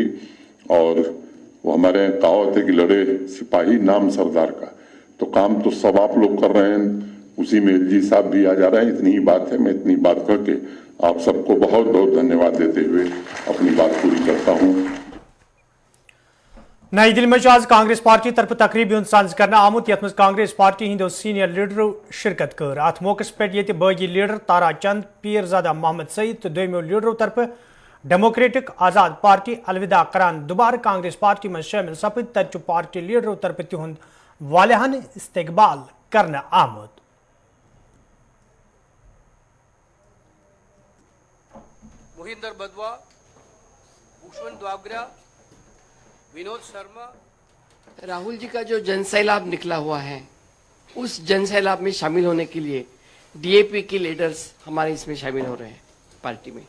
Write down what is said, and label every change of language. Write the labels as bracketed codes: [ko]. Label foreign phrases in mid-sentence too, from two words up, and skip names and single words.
[hi] और वो हमारे यहाँ कहावत है कि लड़े सिपाही नाम सरदार का, तो काम तो सब आप लोग कर रहे हैं, उसी में एलजी साहब भी आ जा रहे हैं। इतनी ही बात है, मैं इतनी बात करके आप सबको बहुत बहुत धन्यवाद देते हुए अपनी बात पूरी करता हूं। [ks] नई दिल्ली में आज कांग्रेस पार्टी तरफ तकरीब साज कर आमुत यथ कांग्रेस पार्टी हिंदो सीनियर लीडरों शिरकत कर। अत [hi] मौके पे [ks] बागी लीडर तारा चंद, पीरजादा मोहम्मद सईद तो दोमो लीडरों तरफ डेमोक्रेटिक आजाद पार्टी अलविदा करान दोबारा कांग्रेस पार्टी [hi] में शामिल [ks] सपद। तत पार्टी लीडरों तरफ तिहुंद वालिहान इस्तकबाल करना आमुत। मोहिंदर बदवा, भूषण द्वागरा, विनोद शर्मा। [hi] राहुल जी का जो जनसैलाब निकला हुआ है, उस जनसैलाब में शामिल होने के लिए डीएपी के लीडर्स हमारे इसमें शामिल हो रहे हैं पार्टी में।